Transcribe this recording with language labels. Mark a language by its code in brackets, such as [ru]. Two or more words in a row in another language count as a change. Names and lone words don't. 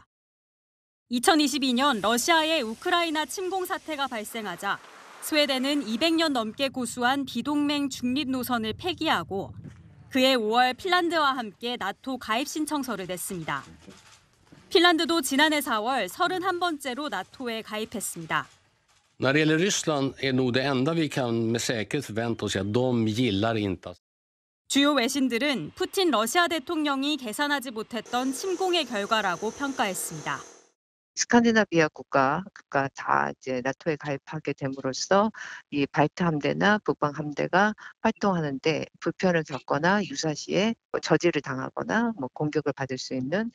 [ko] 2022년 러시아의 우크라이나 침공 사태가 발생하자 스웨덴은 200년 넘게 고수한 비동맹 중립 노선을 폐기하고 그해 5월 핀란드와 함께 나토 가입 신청서를 냈습니다. 핀란드도 지난해 4월 31번째로 나토에 가입했습니다. [sv] När det gäller Ryssland är nog det enda vi kan med säkerhet förvänta oss att de gillar inte. [ko] 주요 외신들은 푸틴 러시아 대통령이 계산하지 못했던 침공의 결과라고 평가했습니다. 스칸디나비아 국가가 다 이제 나토에 가입하게 됨으로써 이 발트 함대나 북방 함대가 활동하는데 불편을 겪거나 유사시에 저지를 당하거나 공격을 받을 수 있는